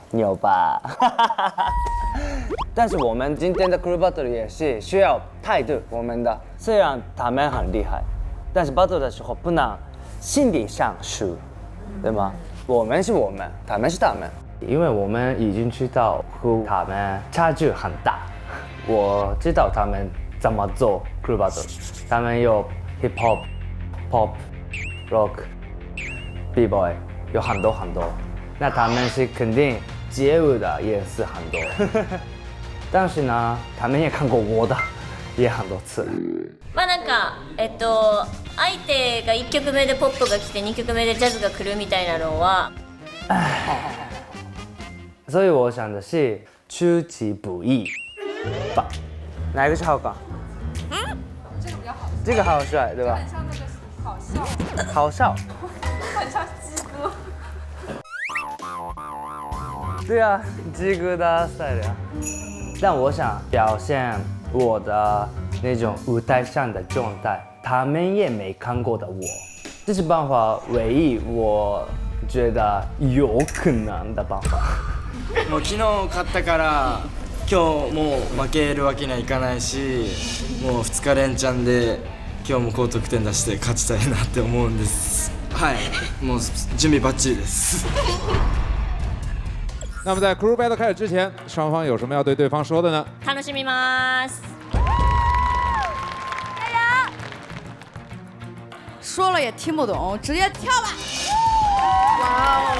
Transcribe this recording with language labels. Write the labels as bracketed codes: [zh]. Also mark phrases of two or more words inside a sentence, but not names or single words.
[zh] 有吧？但是我们今天的 [en] crew battle [zh] 也是需要态度，我们的虽然他们很厉害，但是 battle 的时候不能心理上输，对吗？我们是我们，他们是他们，因为我们已经知道和他们差距很大，我知道他们怎么做 [en] crew battle， [zh] 他们有 [en] hip hop、pop、rock、b boy， [zh] 有很多很多。那他们是肯定街舞的也是很多，但是呢，他们也看过我的，也很多次。 [ja] まあなんか相手が1曲目でポップが来て2曲目でジャズが来るみたいなのは， [zh] 所以我想的是出其不意吧，哪一个是好感？这个比较好，这个好帅，对吧？很像那个好笑，好笑，很像鸡哥。对啊，鸡哥的赛的。但我想表现我的那种舞台上的状态，他们也没看过的我，这是办法唯一我觉得有可能的办法。 [ja] もう昨日勝ったから今日もう負けるわけにはいかないし、もう2日連チャンで今日も高得点出して勝ちたいなって思うんです。はい、もう準備バッチリです。 [zh] 那么在 [en] crew battle [zh] 开始之前，双方有什么要对对方说的呢？ [ja] 楽しみます。 [zh] 说了也听不懂，直接跳吧！哇哦！